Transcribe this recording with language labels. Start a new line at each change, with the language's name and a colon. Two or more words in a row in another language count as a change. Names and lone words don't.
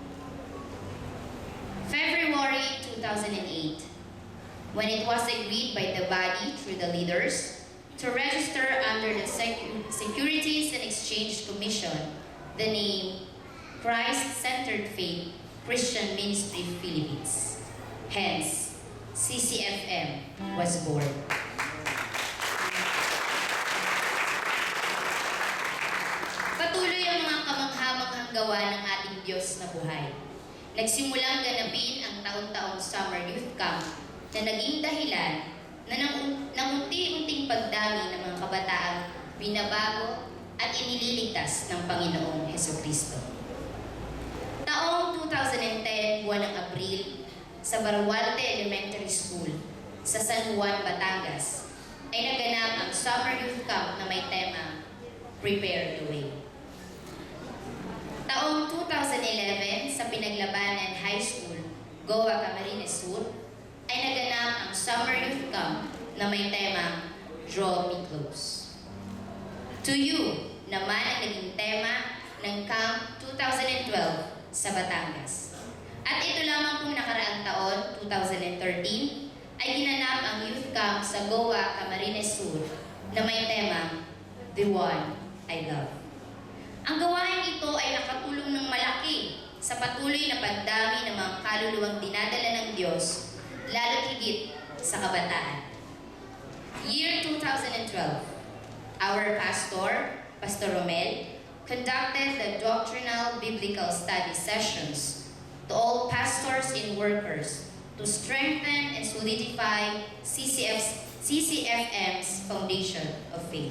English: February 2008, when it was agreed by the body through the leaders to register under the Securities and Exchange Commission the name Christ-Centered Faith Christian Ministry Philippines. Hence, CCFM was born.
Filipino: Patuloy ang mga kamangha-manghang gawa ng ating Diyos na buhay. Nagsimulang ganapin ang taon-taong
English: summer youth camp
Filipino: na naging dahilan na ng unti-unting pagdami ng mga kabataang binabago at inililigtas ng Panginoong Hesukristo. Taong 2010, buwan ng Abril, sa Baruarte Elementary School sa San Juan, Batangas, ay naganap ang
English: Summer Youth Camp
Filipino: na may tema, Prepare the Way. Taong 2011, sa Pinaglabanan High School, Goa, Camarines Sur, ay naganap ang
English: Summer Youth Camp
Filipino: na may tema, Draw Me Close. To You naman ang naging tema ng Camp 2012 sa Batangas. At ito lamang kung nakaraang taon, 2013, ay ginanap ang
English: youth camp
Filipino: sa Goa, Camarines Sur na may tema, The One I Love. Ang gawain ito ay nakatulong ng malaki sa patuloy na pagdami ng mga kaluluwang dinadala ng Diyos, lalo higit sa kabataan.
English: Year 2012, our pastor, Pastor Romel, conducted the doctrinal biblical study sessions to all pastors and workers to strengthen and solidify CCFM's foundation of faith.